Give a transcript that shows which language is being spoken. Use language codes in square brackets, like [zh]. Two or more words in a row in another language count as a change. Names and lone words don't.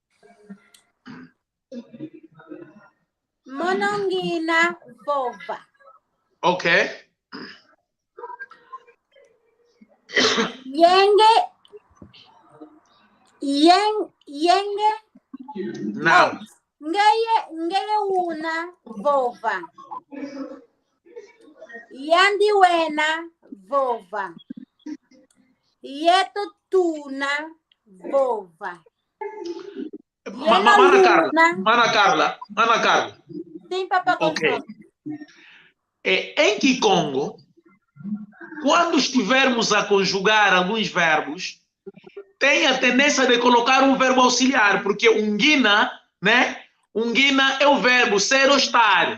[kg] Monongina vova. Ok. Yenge. [pt] Não. [kg] Ngeye una vova. Yandi wena vova. Yeto tuna vova. [pt] Mana Carla. Sim, Papa Gonçalves. Ok. Em Kikongo, quando estivermos a conjugar alguns verbos, tem a tendência de colocar um verbo auxiliar, porque ungina, né? Ungina é o verbo ser ou estar.